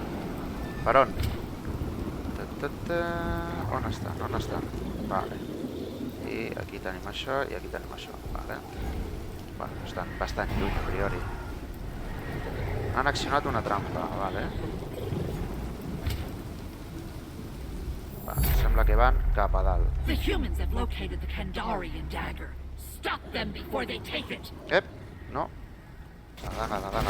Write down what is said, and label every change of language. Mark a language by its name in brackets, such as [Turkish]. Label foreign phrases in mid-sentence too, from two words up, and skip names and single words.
[Catalan] Per on? On estan? On estan? Vale. I aquí tenim això i aquí tenim això. Vale. Bueno, estan bastant lluny, a priori. Han accionat una trampa, vale. Va, sembla que van cap a dalt. [English] The humans have located the Kandarian dagger. Stop them before they take it. [Catalan] Ep, no. La daga.